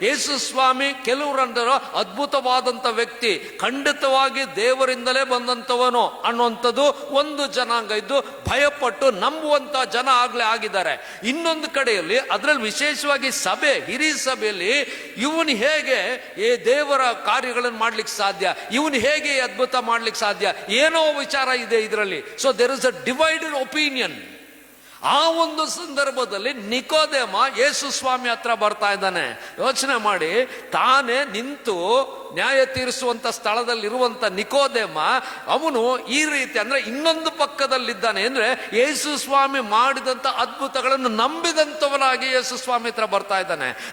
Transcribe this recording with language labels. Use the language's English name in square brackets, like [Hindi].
[Kannada] ಯೇಸು ಸ್ವಾಮಿ ಕೆಲವರಂದರು ಅದ್ಭುತವಾದಂಥ ವ್ಯಕ್ತಿ, ಖಂಡಿತವಾಗಿ ದೇವರಿಂದಲೇ ಬಂದಂಥವನು ಅನ್ನುವಂಥದ್ದು ಒಂದು ಜನಾಂಗ ಇದ್ದು ಭಯಪಟ್ಟು ನಂಬುವಂತ ಜನ ಆಗ್ಲೇ ಆಗಿದ್ದಾರೆ. ಇನ್ನೊಂದು ಕಡೆಯಲ್ಲಿ, ಅದರಲ್ಲಿ ವಿಶೇಷವಾಗಿ ಸಭೆ, ಹಿರಿಯ ಸಭೆಯಲ್ಲಿ ಇವನು ಹೇಗೆ ದೇವರ ಕಾರ್ಯಗಳನ್ನು ಮಾಡ್ಲಿಕ್ಕೆ ಸಾಧ್ಯ, ಇವನು ಹೇಗೆ ಅದ್ಭುತ ಮಾಡ್ಲಿಕ್ಕೆ ಸಾಧ್ಯ, ಏನೋ ವಿಚಾರ ಇದೆ ಇದರಲ್ಲಿ. [English] So there is a divided opinion. [Kannada] ಆ ಒಂದು ಸಂದರ್ಭದಲ್ಲಿ ನಿಕೋದೇಮ ಯೇಸು ಸ್ವಾಮಿ ಹತ್ರ ಬರ್ತಾ ಇದ್ದಾನೆ. ಯೋಚನೆ ಮಾಡಿ, ತಾನೇ ನಿಂತು ನ್ಯಾಯ ತೀರಿಸುವಂತ ಸ್ಥಳದಲ್ಲಿ ಇರುವಂತ ನಿಕೋದೇಮ ಅವನು ಈ ರೀತಿ ಅಂದ್ರೆ ಇನ್ನೊಂದು ಪಕ್ಕದಲ್ಲಿದ್ದಾನೆ. ಅಂದ್ರೆ ಯೇಸು ಸ್ವಾಮಿ ಮಾಡಿದಂತ ಅದ್ಭುತಗಳನ್ನು ನಂಬಿದಂತವನಾಗಿ ಯೇಸು ಸ್ವಾಮಿ ಹತ್ರ ಬರ್ತಾ ಇದ್ದಾನೆ.